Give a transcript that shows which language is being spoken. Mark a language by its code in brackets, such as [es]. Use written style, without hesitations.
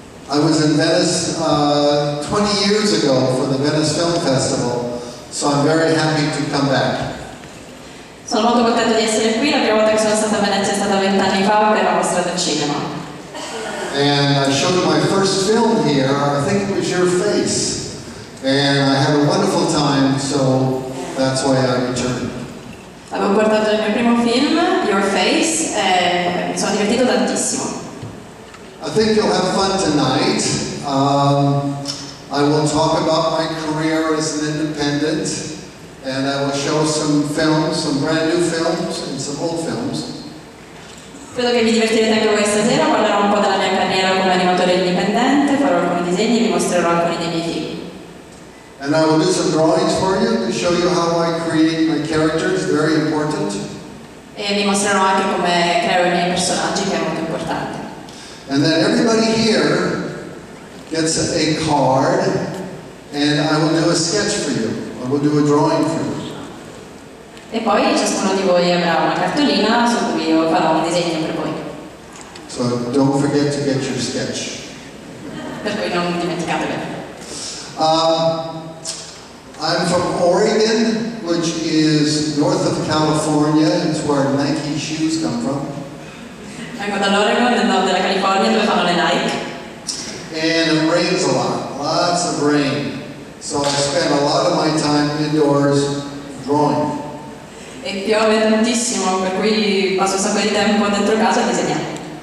[en] I was in Venice 20 years ago for the Venice Film Festival, so I'm very happy to come back. [it] Sono molto contento di essere qui, la prima volta che sono stata a Venezia è stata 20 anni fa per la mostra del cinema. [en] And I showed my first film here, I think it was Your Face, and I had a wonderful time, so that's why I returned. [it] Avevo portato il mio primo film, Your Face, e mi sono divertito tantissimo. [en] I think you'll have fun tonight. I will talk about my career as an independent, and I will show some films, some brand new films and some old films. [it] Credo che vi divertirete anche voi stasera, parlerò un po' della mia carriera come animatore indipendente, farò alcuni disegni e vi mostrerò alcuni dei miei film. [en] And I will do some drawings for you to show you how I create my characters, very important. [it] E vi mostrerò anche come creo i miei personaggi, che è molto importante. [en] And then everybody here gets a card, and I will do a sketch for you. I will do a drawing for you. [it] E poi ciascuno di voi avrà una cartolina su cui io farò un disegno per voi. [en] So don't forget to get your sketch. [it] Per cui non dimenticatevelo. [en] I'm from Oregon, which is north of California. It's where Nike shoes come from. [it] Vengo dall'Oregon, nel nord della California, dove fanno le Nike. [en] And it rains a lot, lots of rain. So I spend a lot of my time indoors drawing. [it] E piove tantissimo, per cui passo un sacco di tempo dentro casa a disegnare.